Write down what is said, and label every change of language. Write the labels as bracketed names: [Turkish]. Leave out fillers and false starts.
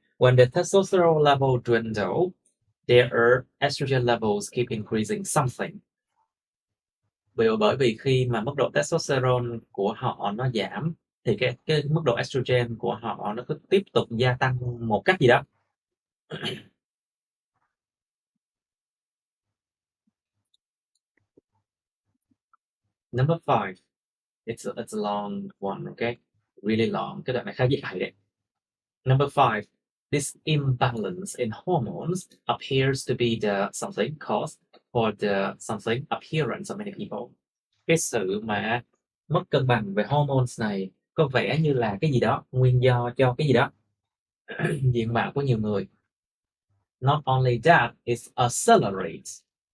[English] When the testosterone level dwindle, their estrogen levels keep increasing something. [Vietnamese] Bởi vì khi mà mức độ testosterone của họ nó giảm thì cái mức độ estrogen của họ nó cứ tiếp tục gia tăng một cách gì đó. [English] Number 5. It's a long one, okay? Really long. [Vietnamese] Cái đoạn này khá dài đấy. [English] Number 5. This imbalance in hormones appears to be the something cause for the something appearance of many people. [Vietnamese] Cái sự mà mất cân bằng về hormones này có vẻ như là cái gì đó, nguyên do cho cái gì đó diện mạo của nhiều người. [English] Not only that, it accelerates.